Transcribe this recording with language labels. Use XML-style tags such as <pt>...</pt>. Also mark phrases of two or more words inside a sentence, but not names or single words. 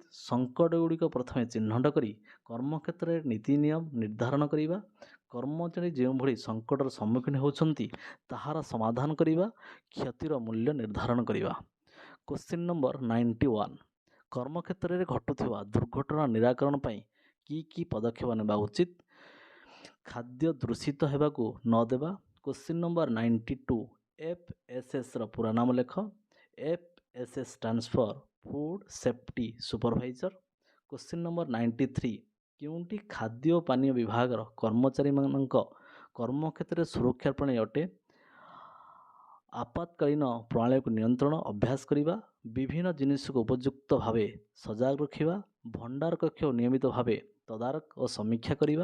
<or>ସଂକଟଗୁଡ଼ିକ ପ୍ରଥମେ ଚିହ୍ନଟ କରି କର୍ମକ୍ଷେତ୍ରରେ ନୀତି ନିୟମ ନିର୍ଦ୍ଧାରଣ କରିବା, କର୍ମଚାରୀ ଯେଉଁଭଳି ସଂକଟର ସମ୍ମୁଖୀନ ହେଉଛନ୍ତି ତାହାର ସମାଧାନ କରିବା, କ୍ଷତିର ମୂଲ୍ୟ ନିର୍ଦ୍ଧାରଣ କରିବା।</or> <en>question number</en> <or>91, କର୍ମକ୍ଷେତ୍ରରେ ଘଟୁଥିବା ଦୁର୍ଘଟଣା ନିରାକରଣ ପାଇଁ କି ପଦକ୍ଷେପ ନେବା ଉଚିତ? ଖାଦ୍ୟ ଦୂଷିତ ହେବାକୁ ନ ଦେବା।</or> <en>question number</en> <or>92, FSSର ପୁରା ନାମ ଲେଖ।</or> <en>FSS stands for Food Safety Supervisor. question number</en> <or>93, କେଉଁଟି ଖାଦ୍ୟ ଓ ପାନୀୟ ବିଭାଗର କର୍ମଚାରୀମାନଙ୍କ କର୍ମକ୍ଷେତ୍ରରେ ସୁରକ୍ଷା ପ୍ରଣାଳୀ ଅଟେ? ଆପାତକାଳୀନ ପ୍ରଣାଳୀକୁ ନିୟନ୍ତ୍ରଣ ଅଭ୍ୟାସ କରିବା, ବିଭିନ୍ନ ଜିନିଷକୁ ଉପଯୁକ୍ତ ଭାବେ ସଜାଗ ରଖିବା, ଭଣ୍ଡାର କକ୍ଷକୁ ନିୟମିତ ଭାବେ ତଦାରଖ ଓ ସମୀକ୍ଷା କରିବା।</or>